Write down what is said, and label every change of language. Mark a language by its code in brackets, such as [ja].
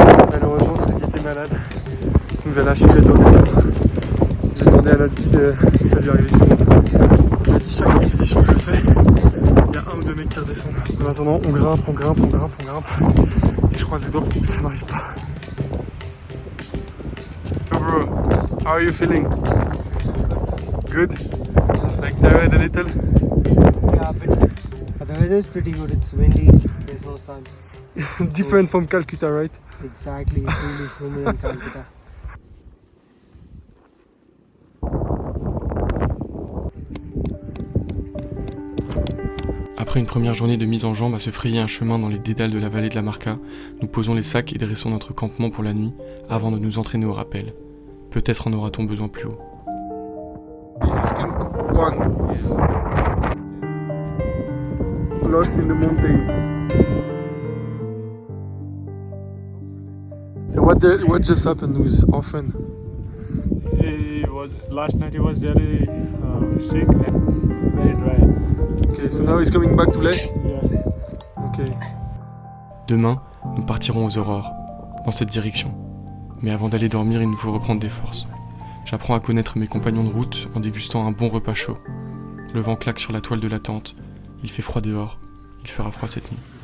[fr] Malheureusement, celui qui était malade nous a lâché la dure descente. J'ai demandé à notre guide si ça lui arrivait souvent. Il m'a dit chaque expédition que je fais, il y a 1 ou deux mecs qui redescendent. En attendant, on grimpe. Et je croise les doigts pour que ça n'arrive pas. [en] Oh bro, how are you feeling? Good? Like tired a little? Yeah, but the weather is pretty good. It's windy. There's no sun. Different from Calcutta, right? Exactly. It's really humid in Calcutta. [fr] Après une première journée de mise en jambe à se frayer un chemin dans les dédales de la vallée de la Marca, nous posons les sacs et dressons notre campement pour la nuit avant de nous entraîner au rappel. Peut-être en aura-t-on besoin plus haut. [en] This is camp 1. Lost in the mountain. So what just happened with our friend? Last night he was very sick and very dry. Okay, so now he's coming back to Leh? Yeah. Okay. [fr] Demain, nous partirons aux aurores, dans cette direction. Mais avant d'aller dormir, il nous faut reprendre des forces. J'apprends à connaître mes compagnons de route en dégustant un bon repas chaud. Le vent claque sur la toile de la tente, il fait froid dehors, il fera froid cette nuit.